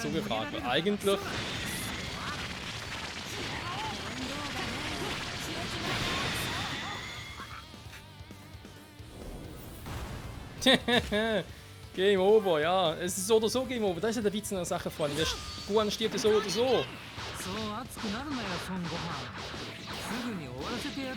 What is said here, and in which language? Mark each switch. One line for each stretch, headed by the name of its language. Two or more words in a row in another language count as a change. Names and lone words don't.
German: So gefragt. Weil eigentlich...
English: Game over,
German: ja. Es ist so oder so
English: Game over.
German: Das ist ja der Witz in der Sache, Freunde. Gohan stirbt ja so oder so.
Japanese: そう熱くなるなよ孫悟飯。すぐに終わらせてやる。